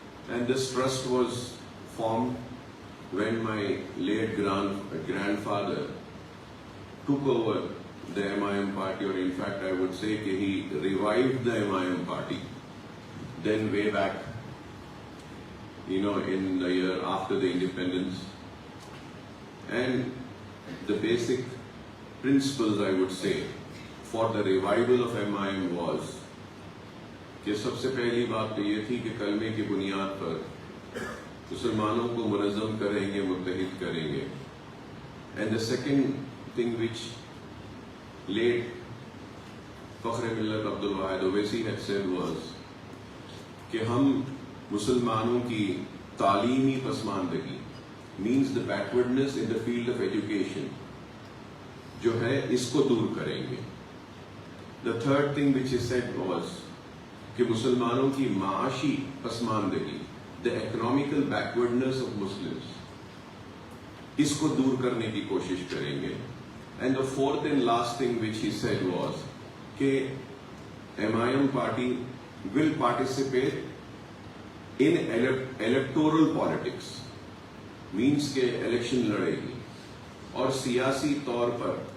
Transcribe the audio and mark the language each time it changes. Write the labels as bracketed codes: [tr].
[en] And this trust was formed when my late grandfather took over the MIM party, or in fact I would say that he revived the MIM party. Then way back, in the year after the independence. And the basic principles, I would say, for the revival of MIM was [ur] کہ سب سے پہلی بات تو یہ تھی کہ کلمے کی بنیاد پر مسلمانوں کو منظم کریں گے، متحد کریں گے. [en] and the second thing which late Fakhr Millat Abdul Wahid Owaisi had said was [ur] کہ ہم مسلمانوں کی تعلیمی پسماندگی [en] means the backwardness in the field of education [ur] جو ہے اس کو دور کریں گے. [en] The third thing which he said was [ur] کہ مسلمانوں کی معاشی پسماندگی [en] the economical backwardness of Muslims [ur] اس کو دور کرنے کی کوشش کریں گے. [en] And the fourth and last thing which he said was کہ MIM party will participate in electoral politics, means [ur] کہ الیکشن لڑے گی اور سیاسی طور پر